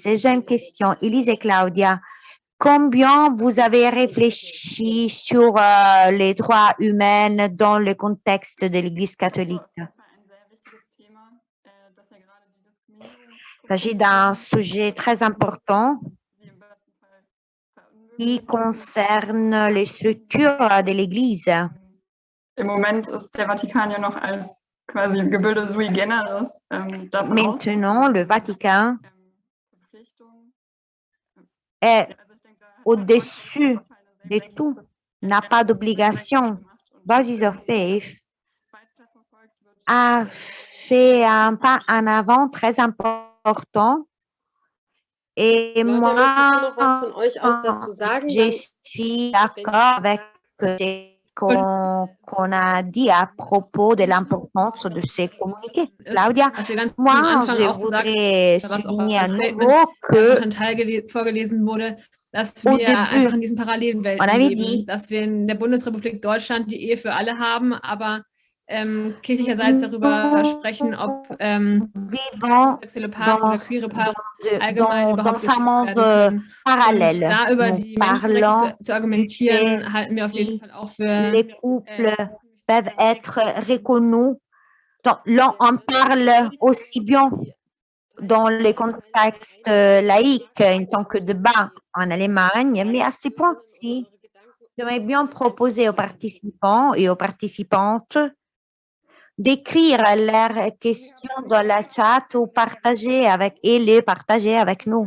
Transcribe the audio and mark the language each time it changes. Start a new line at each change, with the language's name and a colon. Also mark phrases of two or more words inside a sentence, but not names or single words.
French: J'ai une question, Elise et Claudia. Combien vous avez réfléchi sur les droits humains dans le contexte de l'Église catholique? Il s'agit d'un sujet très important qui concerne les structures de l'Église.
German: Im Moment ist der Vatikan ja noch als quasi Gebilde
Latin: sui generis.
French: Maintenant, le Vatican est au-dessus de tout, n'a pas d'obligation. Voices of Faith a fait un pas en avant très important. Et moi, je suis d'accord avec ce qu'on a dit à propos de l'importance de ces communiqués. Claudia, moi, je voudrais souligner à nouveau que
German: dass wir einfach in diesen Parallelwelten leben, dass wir in der Bundesrepublik Deutschland die Ehe für alle haben, aber kirchlicherseits darüber sprechen, ob sexuelle Paare oder queere Paare allgemein überhaupt werden können. Und da über die Menschenrechte zu argumentieren, halten wir auf jeden Fall auch für...
French: Les couples peuvent être reconnus. On parle aussi bien dans les contextes laïques, en tant que débat en Allemagne, mais à ce point-ci, j'aimerais bien proposer aux participants et aux participantes d'écrire leurs questions dans le chat ou les partager avec nous.